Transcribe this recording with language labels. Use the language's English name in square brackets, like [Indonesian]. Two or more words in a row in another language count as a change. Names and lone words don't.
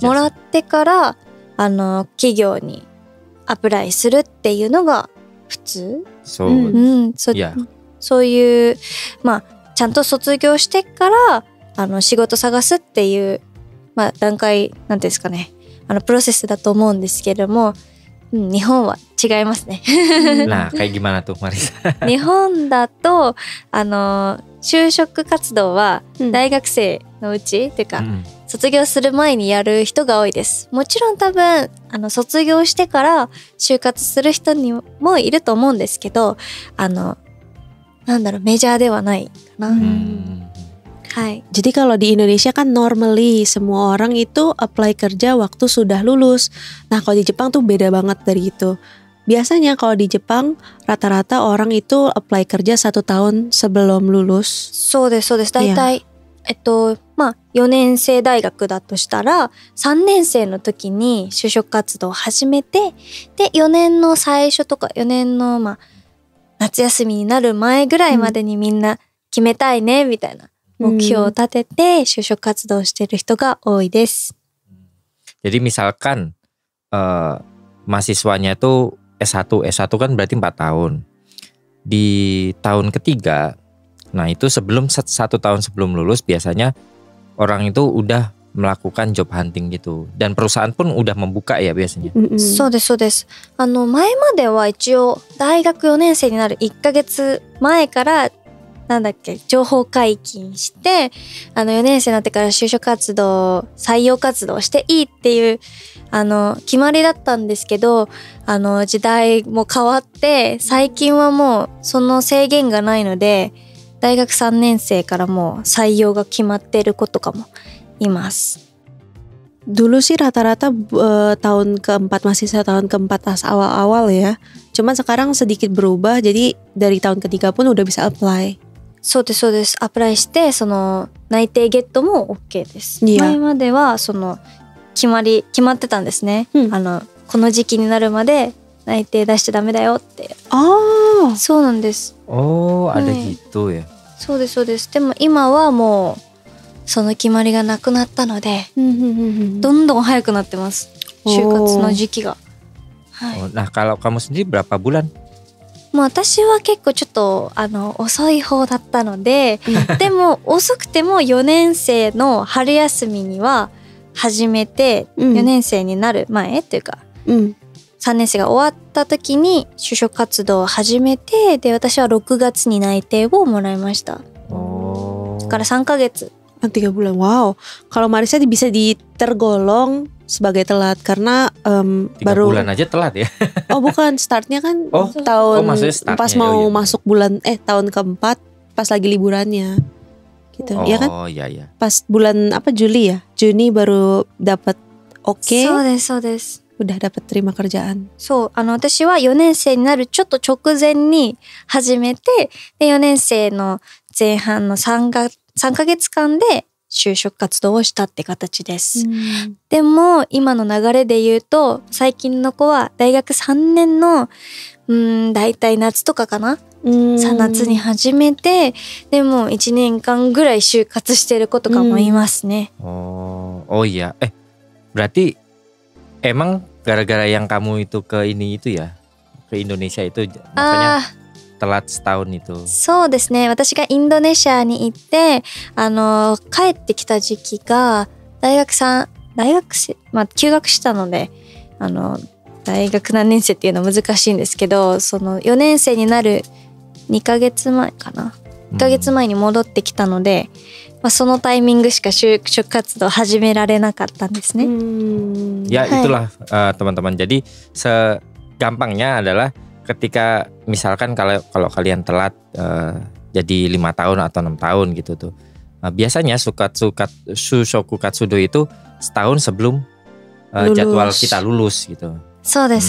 [Japanese] もらってから企業にアプライするっていうのが普通。そう。うんいや、そういうまあちゃんと卒業してから仕事探すっていうまあ段階なんていうんですかね、プロセスだと思うんですけれども、日本は違いますね。 [Indonesian] nah kayak gimana tuh Marisa? [Japanese] 日本だと就職活動は大学生のうち、っていうか、卒業する前にやる人が多いです。もちろん多分卒業してから就活する人にもいると思うんですけど、なんだろう、メジャーではないかな。はい。 [Indonesian] Jadi kalau di Indonesia kan normally semua orang itu apply kerja waktu sudah lulus. Nah kalau di Jepang tuh beda banget dari itu. Biasanya kalau di Jepang rata-rata orang itu apply kerja 1 tahun sebelum lulus. [Japanese] そうですそうです。だいたいまあ4年生大学だとしたら3年生の時に就職活動を始めて、で4年の最初とか4年のまあ夏休みになる前ぐらいまでにみんな決めたいねみたいな目標を立てて就職活動している人が多いです。 [Indonesian] Jadi misalkan mahasiswanya itu S1 kan berarti 4 tahun. Di tahun ketiga, nah itu sebelum 1 tahun sebelum lulus biasanya orang itu udah melakukan [English] job hunting [Indonesian] gitu. Dan perusahaan pun udah membuka ya biasanya. [Japanese] そうですそうです。前までは一応大学4年生になる1ヶ月前からなんだっけ、情報解禁して4年生になってから就職活動、採用活動していいっていう決まりだったんですけど、時代も変わって最近はもうその制限がないので大学3年生からもう採用が決まっている子とかもいます。 [Indonesian] Dulu sih rata-rata tahun keempat, mahasiswa tahun keempat pas awal-awal ya. Cuman sekarang sedikit berubah, jadi dari tahun ketiga pun udah bisa apply. [Japanese] そうですそうです。アプライしてその内定ゲットも OK です。いや前まではその決まってたんですね。この時期になるまで内定出しちゃダメだよって。そうなんです。 [Indonesian] Oh, ada gitu ya. [Japanese] そうですそうです。でも今はもうその決まりがなくなったので、どんどん早くなってます。就活の時期が。はい。 [Indonesian] Nah, kalau kamu sendiri berapa bulan? [Japanese] まあ私は結構ちょっと遅い方だったので、でも遅くても4年生の春休みには始めて、4年生になる前というか、3年生が終わった時に就職活動を始めて、で私は6月に内定をもらいました。だから3ヶ月。 [Indonesian] 3 bulan. Wow. Kalau Marisa bisa tergolong sebagai telat karena 3 baru bulan aja telat ya. Oh bukan, startnya kan maksudnya startnya, pas mau masuk bulan tahun keempat pas lagi liburannya gitu. Ya kan? Oh iya iya. Pas bulan apa, Juli ya? Juni baru dapat OK. [Japanese] そうですそうです。 [Indonesian] Udah dapat terima kerjaan. [Japanese] そう、私は4年生になるちょっと直前に始めて、で4年生の前半の3ヶ月間で就職活動をしたって形です。でも今の流れで言うと最近の子は大学3年のだいたい夏とかかな、夏に始めて、でも1年間ぐらい就活してる子とかもいますね。 [Indonesian] Oh iya. Berarti emang gara-gara yang kamu itu ke ini itu ya, ke Indonesia itu makanya telat setahun itu. [Japanese] そうですね。私がインドネシアに行って帰ってきた時期が大学生、まあ休学したので大学何年生っていうのは難しいんですけど、その4年生になる2ヶ月前かな、1ヶ月前に戻ってきたので、まあ、そのタイミングしか就職活動始められなかったんですね。 [Indonesian] Ya itulah teman-teman. Jadi segampangnya adalah ketika misalkan kalau kalian telat jadi 5 tahun atau 6 tahun gitu tuh, biasanya [Japanese] 就職活動 [Indonesian] itu setahun sebelum jadwal kita lulus gitu.